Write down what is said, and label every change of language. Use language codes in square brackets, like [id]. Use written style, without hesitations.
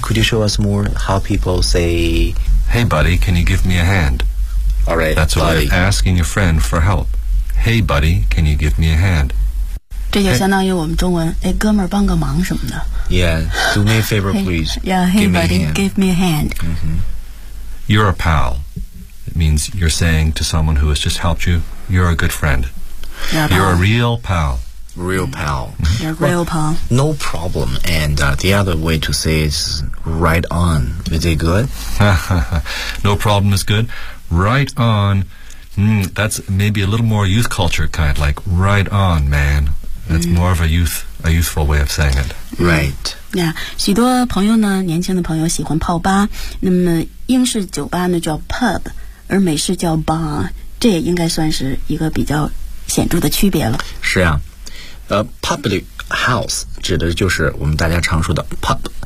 [en] Could you show us more how people say Hey buddy, can you give me a hand? All right, That's buddy. That's like asking a friend for help. Hey buddy, can you give me a hand? [zh] 这就相当于我们中文哎哥们儿帮个忙什么的。 [en] Yeah, do me a favor, please. Hey, yeah, hey, buddy, give me a hand.、 Mm-hmm. You're a pal. It means you're saying to someone who has just helped you, you're a good friend. You're a real pal. Real pal. You're a real pal. Well, no problem. And the other way to say it is right on. Is it good? No problem is good. Right on.、that's maybe a little more youth culture kind, like right on, man. That's more of a youthful way of saying it. Right. Yeah. [zh] 许多朋友呢，年轻的朋友喜欢泡吧。那么英式酒吧呢叫 pub， 而美式叫 bar， 这也应该算是一个比较显著的区别了。是啊，public house 指的就是我们大家常说的 pub。